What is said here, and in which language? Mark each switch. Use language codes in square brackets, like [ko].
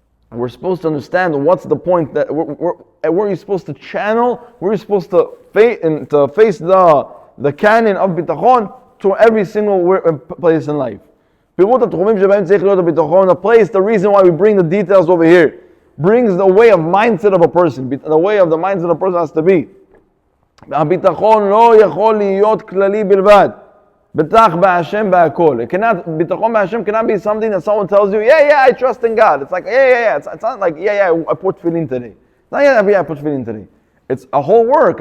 [en] We're supposed to understand what's the point, that where you're supposed to channel, where you're supposed to face the canon of bitachon to every single place in life. The place, the reason why we bring the details over here, brings the way of mindset of a person. The way of the mindset of a person has to be. [he] הביטחון לא יכול להיות כללי בלבד. בטח בהשם בהכל. ביטחון בהשם [en] cannot be something that someone tells you, yeah, I trust in God. It's like, yeah. It's not like, yeah, I put tefillin today. It's not, yeah, I put tefillin today. It's a whole work.